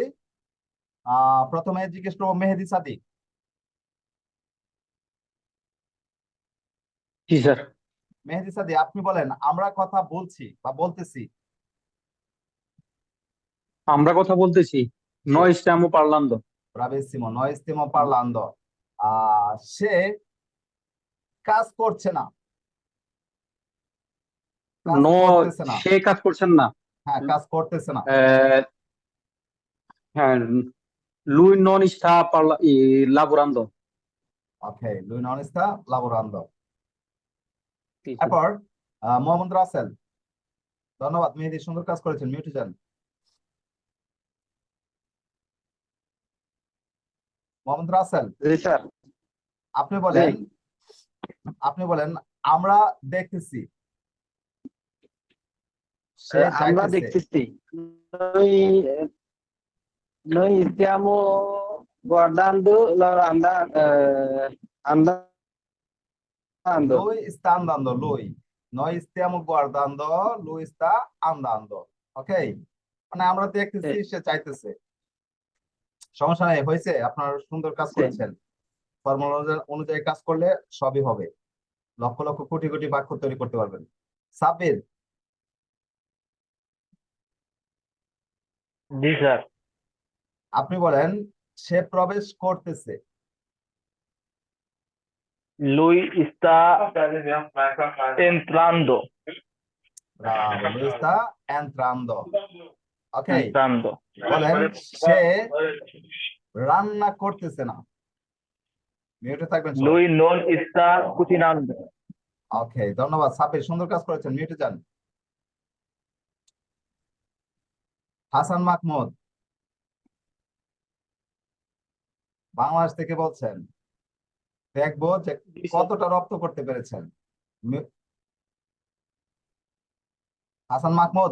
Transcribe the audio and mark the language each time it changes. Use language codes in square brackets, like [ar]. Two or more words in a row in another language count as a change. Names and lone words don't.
[bn] প্রথমে জিজ্ঞেস করবো মেহেদি সাদিক। জি স্যার। মেহেদি সাদি, আপনি বলেন আমরা কথা বলছি বা বলতেছি। আমরা কথা বলতেছি। জি, [it] নয় stiamo parlando। bravissimo, noi stiamo parlando. [bn] সে কাজ করছে না, কাজ নো, করতেছে না। সে কাজ করছেন না। হ্যাঁ, কাজ করতেছে না। আহ, হ্যাঁ, [it] lui non sta lavorando। ওকে, lui non sta lavorando। [bn] জি, জি। এরপর মোহাম্মদ রাসেল। ধন্যবাদ মেহেদি, সুন্দর কাজ করেছেন, মিউটে যান। মোহাম্মদ রাসেল, জি স্যার। আপনি জি। বলেন, আপনি বলেন আমরা দেখতেছি, সে আমরা যাইতেছে। দেখতেছি। [it] noi noi stiamo guardando andando। Lui sta andando, lui. Noi stiamo guardando, lui sta andando. [bn] ওকে, মানে আমরা দেখতেছি, জি, সে চাইতেছে। সমস্যা নেই, হয়েছে, আপনার সুন্দর কাজ জি। করেছেন। ফর্মুলা অনুযায়ী কাজ করলে সবই হবে। লক্ষ লক্ষ কোটি কোটি বাক্য তৈরি করতে পারবেন। সাব্বির, জি স্যার। আপনি বলেন সে প্রবেশ করতেছে। [it] Lui sta entrando। ব্রাভো, lui sta entrando। [bn] ওকে, [it] entrando। [bn] বলেন সে রান্না করতেছে না। মিউটে থাকবেন সবাই। [it] Lui non sta cucinando। [bn] ওকে, ধন্যবাদ সাব্বির, সুন্দর কাজ করেছেন, মিউটে যান। হাসান মাহমুদ, বাংলাদেশ থেকে বলছেন, দেখবো যে জি স্যার। কতটা রপ্ত করতে পেরেছেন। মি- হাসান মাহমুদ,